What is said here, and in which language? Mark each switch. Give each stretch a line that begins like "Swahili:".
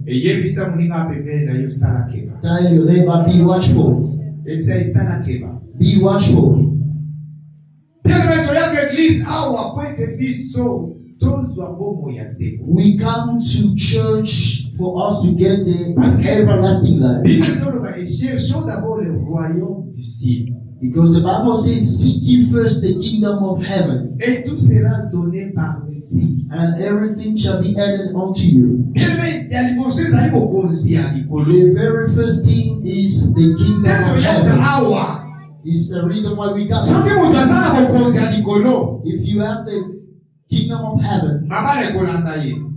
Lingala: eyebisa moninga pembeni na yo sala keba
English: Tell your neighbor, be watchful.
Lingala: eyebisa esala keba
English: Be watchful.
Lingala: bien toyaka eglise awa po ete biso tozwa bomo ya seko
English: We come to church for us to get the everlasting life.
French: bible ezoloba cherchons d'abord le royaume du ciel
English: Because the Bible says, seek ye first the kingdom of heaven,
French: et tout sera donné par merci.
English: and everything shall be added unto you.
Lingala: bien-aimé ya liboso ezali bokonzi ya likolo
English: The very first thing is the kingdom
Lingala: nde
English: of
Lingala: toyaka
English: heaven.
Lingala: awa
English: It's the reason why we got.
Lingala: soki moto aza na bokonzi ya likolo
English: If you have the kingdom of heaven,
Lingala: mabala ekolanda ye